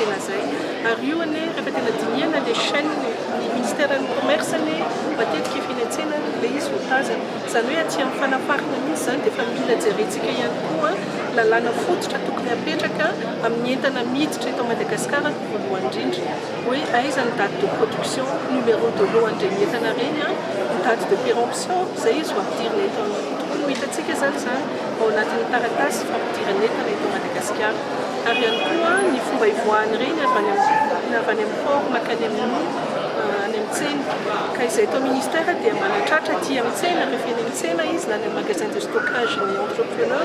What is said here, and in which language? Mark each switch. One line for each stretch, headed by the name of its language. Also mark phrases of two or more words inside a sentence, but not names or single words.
Malagasy: tsena zay ary io ane rehefa tena diniana
French: le chaîne
Malagasy: ny ministère ny commerce ane matetika efeny an-tsena le izy votazana zany hoe aty amin'ny fanafarana mihitsy zany dia efa mila jerentsika ihany koa lalàna fototra tokony apetraka amin'ny entana miditra eto Madagasikara voalohany indrindra hoe aiza ny
French: date de production numéro de lot
Malagasy: andreny entana reny ny
French: date de péremption
Malagasy: zay izy ho ampidirina eto tokony ho hitatsika zany ao anatin'ny taratasy fampidirana entana eto Madagasikara ary ihany koa ny fomba ivoahany reny avy any amin'ny port makany amin'ny tsena ka izay atao ministère dia manatratra aty amin'ny tsena rehefa eny amin'ny tsena izy na ny
French: magasin de stockage
Malagasy: ny entrepreneur